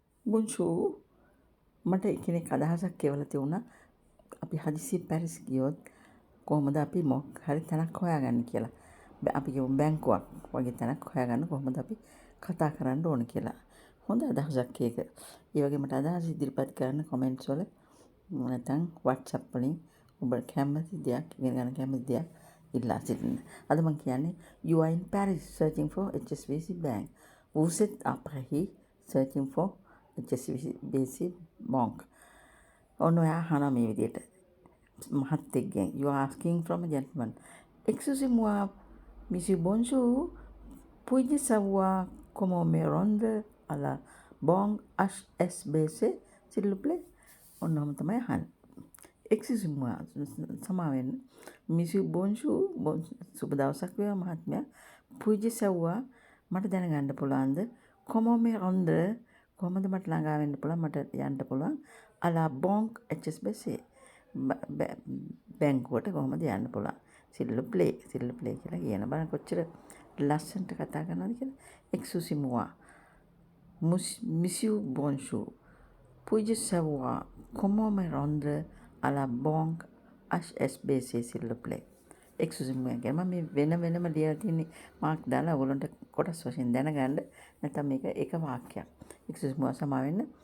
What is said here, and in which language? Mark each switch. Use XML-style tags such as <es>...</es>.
<si>බොන්ෂූ මට කෙනෙක් අදහසක් කියවලා තියුණා අපි හදිසි පැරිස් ගියොත් කොහොමද අපි මොකක් හරි තැනක් හොයාගන්නේ කියලා. අපි කියමු බැංකුවක් වගේ තැනක් හොයාගන්න කොහොමද අපි කතා කරන්න ඕන කියලා. හොඳ අදහසක් ඒක. ඒ වගේ මට අදහස් ඉදිරිපත් කරන්න කමෙන්ට්ස් වල නැත්නම් WhatsApp වලින් ඔබ කැමති දෙයක් ඉගෙන ගන්න කැමති දෙයක් ඉල්ලා සිටින්න. අද මම කියන්නේ</si> <en>you are in Paris searching for HSBC bank.</en> <fr>Vous êtes à Paris</fr> <en>searching for HSBC bank.</en> <si>ඔන්න ඔයා අහනවා මේ විදිහට මහත්තයෙක්ගෙන්</si> <en>you are asking from a gentleman.</en> <fr>Excusez-moi, monsieur, bonjour. Puis-je savoir comment me rendre à la banque HSBC, s'il vous plaît?</fr> <si>ඔන්න ඔහම තමයි අහන්නේ.</si> <fr>Excusez-moi,</fr> <si>සමා වෙන්න.</si> <fr>Monsieur, bonjour.</fr> <si>සුබ දවසක් වේවා මහත්මයා.</si> <fr>Puis-je savoir</fr> <si>මට දැනගන්න පුළුවන්ද</si> <fr>comment me rendre</fr> <si>කොහොමද මට ළඟා වෙන්න පුළුවන් මට යන්න පුළුවන්</si> <fr>à la banque HSBC</fr> <si>බැංකුවට කොහොමද යන්න පුළුවන් සිල්ලු ප්ලේ කියලා කියන බලන්න කොච්චර ලස්සනට කතා කරනවද කියලා.</si> <fr>Excusez-moi, monsieur, bonjour. Puis-je savoir comment me rendre à la banque HSBC, s'il vous plaît?</fr> <si>Excusez-moi කියන්නේ මම වෙනම ලියලා තියෙන්නේ මාක් දාලා ඔයගොල්ලන්ට කොටස් වශයෙන් දැනගන්න නැත්නම් මේක එක වාක්‍යයක්. Excusez-moi සමා වෙන්න.</si>